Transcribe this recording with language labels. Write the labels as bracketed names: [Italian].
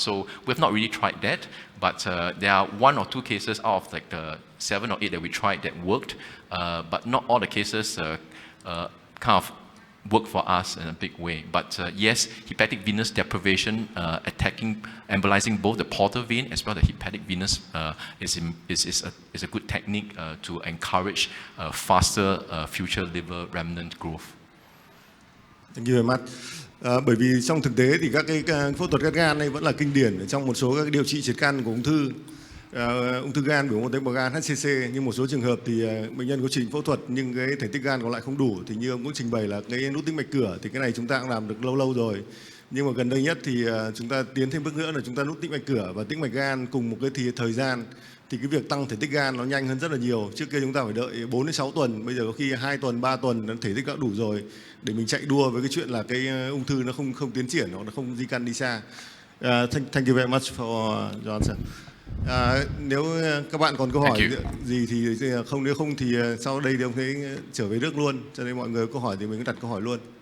[English] So we've not really tried that, but there are 1 or 2 cases out of like the 7 or 8 that we tried that worked, but not all the cases kind of work for us in a big way. But yes, hepatic venous deprivation embolizing both the portal vein as well as the hepatic venous is a good technique to encourage faster future liver remnant growth. Thank you very much. [Vietnamese] Bởi vì trong thực tế thì các cái phẫu thuật cắt gan này vẫn là kinh điển trong một số các điều trị triệt căn của ung thư. ung thư gan, biểu mô tế bào gan, HCC, nhưng một số trường hợp thì bệnh nhân có trình phẫu thuật nhưng cái thể tích gan còn lại không đủ, thì như ông cũng trình bày là cái nút tĩnh mạch cửa, thì cái này chúng ta cũng làm được lâu rồi. Nhưng mà gần đây nhất thì chúng ta tiến thêm bước nữa là chúng ta nút tĩnh mạch cửa và tĩnh mạch gan cùng một cái thời gian, thì cái việc tăng thể tích gan nó nhanh hơn rất là nhiều. Trước kia chúng ta phải đợi 4 đến 6 tuần, bây giờ có khi 2 tuần, 3 tuần thể tích đã đủ rồi để mình chạy đua với cái chuyện là cái ung thư nó không tiến triển, nó không di căn đi xa. [English] Thank you very much for your answer. [Vietnamese] Nếu các bạn còn câu hỏi gì thì không, nếu không thì sau đây thì ông thấy trở về nước luôn, cho nên mọi người có câu hỏi thì mình cứ đặt câu hỏi luôn.